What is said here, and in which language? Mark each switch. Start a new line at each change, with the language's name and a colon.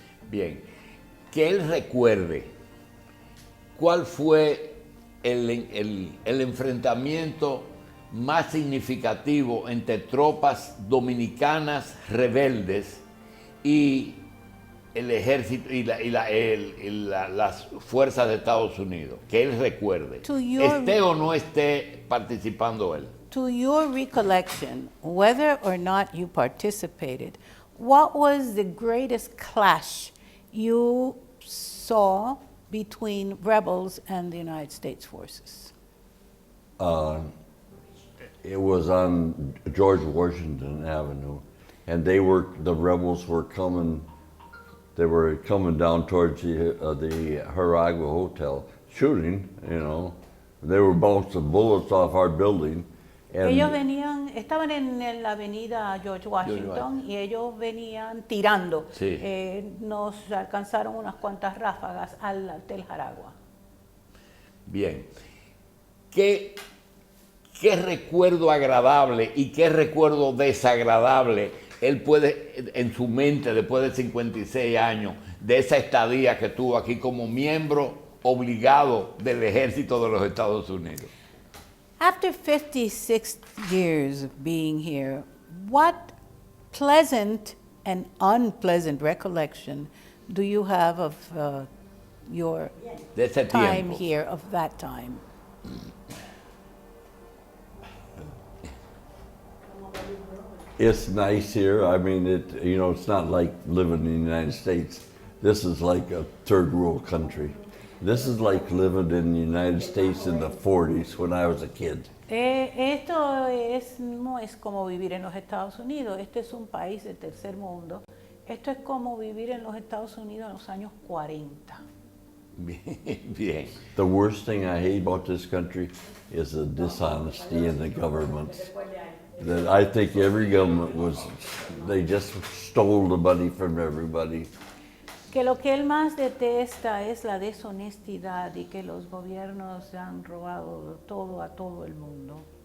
Spanish: Bien, que él recuerde cuál fue el enfrentamiento más significativo entre tropas dominicanas rebeldes y el ejército y las fuerzas de Estados Unidos. Que él recuerde,
English: To your-
Spanish: esté o no esté participando él.
English: To your recollection, whether or not you participated, what was the greatest clash you saw between rebels and the United States forces? It was on George Washington Avenue, and the rebels were coming. They were coming down towards the Jaragua Hotel, shooting. You know, they were bouncing bullets off our building. And
Spanish: Ellos estaban en la avenida George Washington y ellos venían tirando. Sí. Nos alcanzaron unas cuantas ráfagas al Hotel Jaragua. Bien. ¿Qué recuerdo agradable y qué recuerdo desagradable él puede, en su mente, después de 56 años, de esa estadía que tuvo aquí como miembro obligado del ejército de los Estados Unidos?
English: After 56 years of being here, what pleasant and unpleasant recollection do you have of your
Spanish: De ese
English: time
Spanish: tiempo.
English: here, of that time? It's nice here. I mean, it's not like living in the United States. This is like a third world country. This is like living in the United States in the 40s when I was a kid.
Spanish: Esto no es como vivir en los Estados Unidos. Este es un país de tercer mundo. Esto es como vivir en los Estados Unidos en los años 40. Bien.
English: The worst thing I hate about this country is the dishonesty in the governments. That I think every government they just stole the money from everybody.
Spanish: Que lo que él más detesta es la deshonestidad y que los gobiernos han robado todo a todo el mundo.